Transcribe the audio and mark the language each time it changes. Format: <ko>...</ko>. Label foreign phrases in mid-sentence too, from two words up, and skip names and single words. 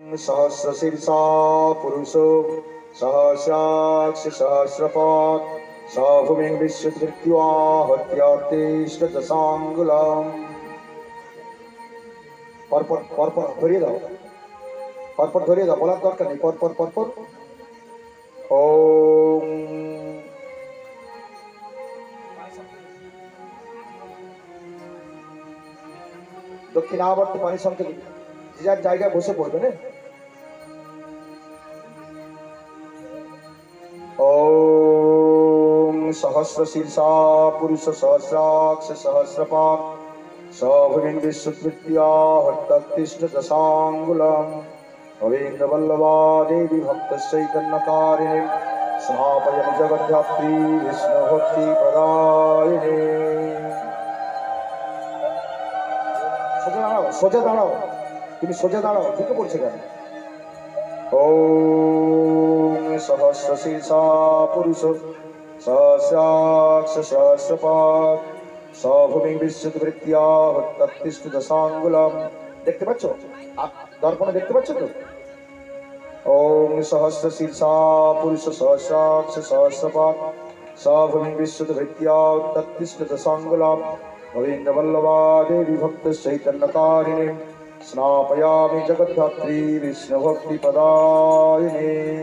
<sa>सहस्रशीर्षा पुरुषो सहस्राक्ष सहस्रपात् स भूमिं विश्वकृत्वा हत्यातिष्ठदशाङ्गुलम्।</sa> <bn>পরপর পরপর ধরিয়ে দাও, পরপর ধরিয়ে দাও, বলার দরকার নেই, পরপর পরপর।</bn> <sa>ओम दक्षिणावर्त पानी संकेत</sa> <bn>যে যার জায়গায় বসে পড়বে না।</bn> <sa>ओम सहस्रशीर्षा पुरुष सहस्राक्ष सहस्रपात् स भूमिं विश्वकृत्वा हत्यातिष्ठदशाङ्गुलम्। गोविन्दवल्लभा देवी भक्तचैतन्यकारिणी समापयन् जगद्धात्री विष्णुभक्तिप्रदायिनी।</sa> <bn>সোজা দাঁড়াও, তুমি সোজা দাঁড়াও, ঢুকে পড়ছে কেন?</bn> <sa>ओम सहस्रशीर्षा पुरुष सहस्राक्ष सहस्रपात् स भूमिं विश्वकृत्वा हत्यातिष्ठदशाङ्गुलम्।</sa> <bn>দেখতে পাচ্ছ? দর্পণে দেখতে পাচ্ছ তো?</bn> <sa>ओम सहस्रशीर्षा पुरुष सहस्राक्ष सहस्रपात् स भूमिं विश्वकृत्वा हत्यातिष्ठदशाङ्गुलम्। गोविन्दवल्लभा देवी भक्तचैतन्यकारिणी स्नापयामि जगद्धात्री विष्णुभक्तिप्रदायिनी।</sa>